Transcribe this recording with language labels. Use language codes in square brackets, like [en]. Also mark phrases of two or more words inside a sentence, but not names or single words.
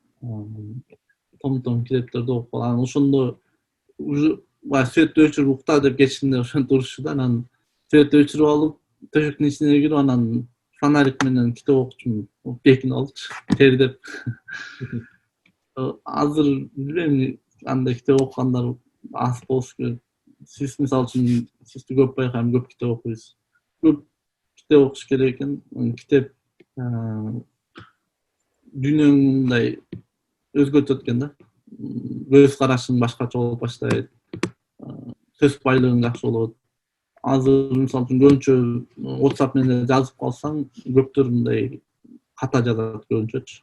[ky] Том китептерди окуп анан ошондо уже баягы светти өчүрүп укта деп кетишинде ошентип урушчу да. Анан светти өчүрүп алып, төшөктүн ичине кирип, анан фонарик менен китеп окучумун. Бекинип алчу, тердеп. Азыр билбейм, андай китеп окугандар аз болуш керек. Сиз мисал үчүн сизде көп байкайм, көп китеп окуйсуз. Көп китеп окуш керек экен. Китеп дүйнөңү мындай өзгөртөт экен да. Көз карашың башкача болуп баштайт. Сөз байлыгың жакшы болот. Азыр мисал үчүн көбүнчө WhatsApp менен жазып калсаң, көптөр мындай ката жазат көбүнчөчү.